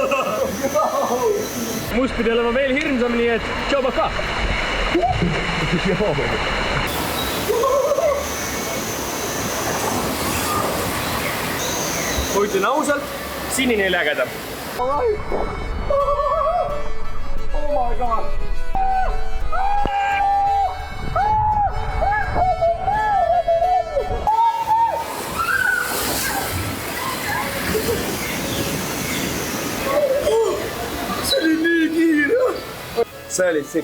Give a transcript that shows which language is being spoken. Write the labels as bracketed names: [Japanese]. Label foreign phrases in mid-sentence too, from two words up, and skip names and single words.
[Estonian] Must pidi olema veel hirmsam, nii et tšau baka. Kui ütlen ausalt, sinine oli ägedam. [English] Oh my god. [Estonian] See oli sitt.